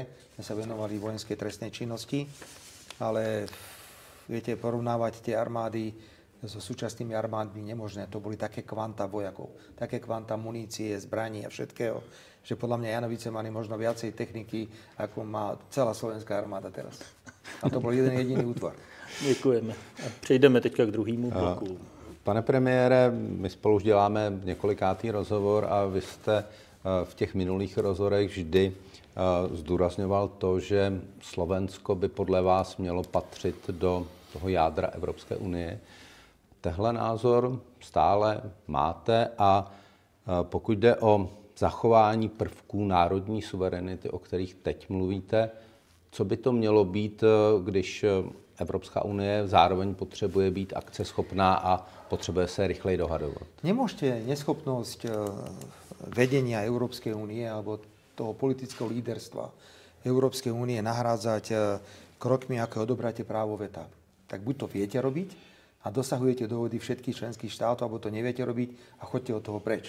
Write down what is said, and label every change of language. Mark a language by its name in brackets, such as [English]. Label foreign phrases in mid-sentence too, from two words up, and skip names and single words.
[Slovak] My sa venovali vojenskej trestnej činnosti. Ale viete, porovnávať tie armády so súčasnými armádmi nemožné. To boli také kvanta vojakov, také kvanta munície, zbraní a všetkého, že podľa mňa Janovice mali možno viacej techniky, ako má celá slovenská armáda teraz. A to bol jeden jediný útvar. [Czech] Děkujeme. A přejdeme teďka k druhému bloku. Pane premiére, my spolu už děláme několikátý rozhovor a vy jste v těch minulých rozhovorech vždy zdůrazňoval to, že Slovensko by podle vás mělo patřit do toho jádra Evropské unie. Tehle názor stále máte a pokud jde o zachování prvků národní suverenity, o kterých teď mluvíte, co by to mělo být, když Evropská unie zároveň potřebuje být akceschopná a potřebuje se rychleji dohadovat? [Slovak] Nemôžete neschopnosť vedenia Európskej únie alebo toho politického líderstva Európskej únie nahrádzať krokmi, ako odobráte právo veta. Tak buď to viete robiť a dosahujete dohody všetkých členských štátov, alebo to neviete robiť a choďte od toho preč.